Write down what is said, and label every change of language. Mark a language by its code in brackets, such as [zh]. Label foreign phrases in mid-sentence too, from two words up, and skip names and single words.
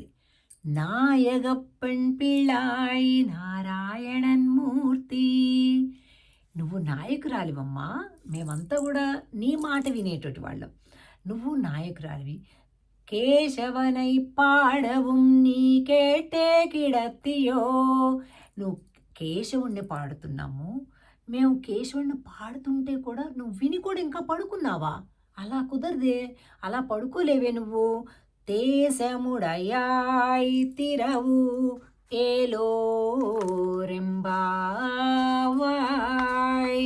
[ta] நாயகப்பன் பிள்ளாய் நாராயணன் மூர்த்தி. [te] నువ్వు నాయకురాలివమ్మా. మేమంతా గూడా నీ మాట వినేటటి వాళ్ళం. నువ్వు నాయకురాలివి. [ta] கேசவனை பாடவும் நீ கேட்டே கிடத்தியோ. [te] నువ్వు కేశవుడిని పాడుతున్నాము. మేము కేశవుడిని పాడుతుంటే కూడా నువ్వు విని కూడా ఇంకా పడుకున్నావా? అలా కుదరదే. అలా పడుకోలేవే నువ్వు. [ta] தேசமுடையாய் திறவு ஏலோ ரெம்பாவாய்.